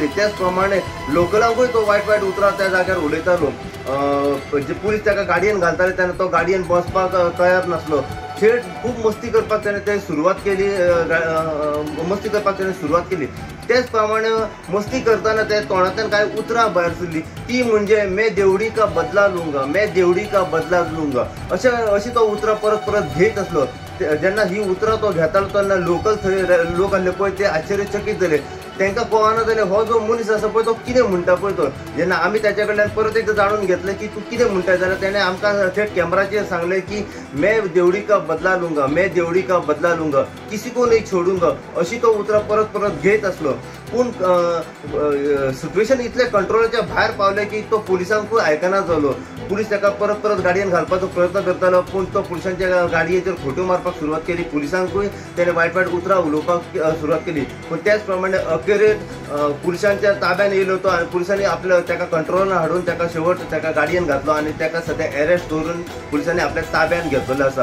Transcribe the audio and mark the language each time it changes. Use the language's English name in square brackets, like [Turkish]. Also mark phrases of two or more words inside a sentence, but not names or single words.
[Konkani] त्याच प्रमाणे लोकलांकूय तो वायट वायट उतरां त्या जाग्यार उलयतालो। जे पुलीस ताका गाडयेन घालताले तेन्ना तो गाडयेन बसपाक तयार नासलो। थेट खूप मस्ती करपाक ताणें सुरवात केली, मस्ती करपाक ताणें सुरवात केली। त्याच प्रमाणे मस्ती करताना त्या तोंडांतल्यान कांय उतरां भायर सरली, ती म्हणजे [Hindi] मैं देवड़ी का बदला लूंगा, मैं देवड़ी का बदला लूंगा [Konkani] अशी तो उतरां परत परत घेत असलो। जेन्ना ही उतरां तो घेतालो तेन्ना लोकल थंय लोक आसले पळय ते आश्चर्यचकीत जाले। तांकां कळना जालें हो जो मनीस आसा पळय तो कितें म्हणटा पळय तो। जेन्ना आमी ताचे कडल्यान परत एकदां जाणून घेतलें की तूं कितें म्हणटा जाल्यार ताणें आमकां थेट कॅमेराचेर सांगलें की [Hindi] मैं देवड़ी का बदला लूंगा, मैं देवड़ी का बदला लूंगा, किसी को नहीं छोडूंगा [Konkani] अशी तो उतरां परत परत घेत असलो। पूण सिच्युएशन इतले कंट्रोलाच्या भायर पावलें की तो पुलिसांकूय आयकना जालो। पुलीस ताका परत परत गाडयेन घालपाचो प्रयत्न करतालो पूण तो पुलिसांच्या गाडयेचेर फोटो मारपाक सुरवात केली। पुलिसांकूय ताणें वायट वायट उतरां उलोवपाक सुरवात केली पूण त्याच प्रमाणे अखेरेक पुलिसांच्या ताब्यान येयलो तो आनी पुलिसांनी आपल्या ताका कंट्रोलान हाडून ताका शेवट ताका गाडयेन घातलो आनी ताका सध्या अरेस्ट करून पुलिसांनी आपल्या ताब्यान घेतलेलो आसा।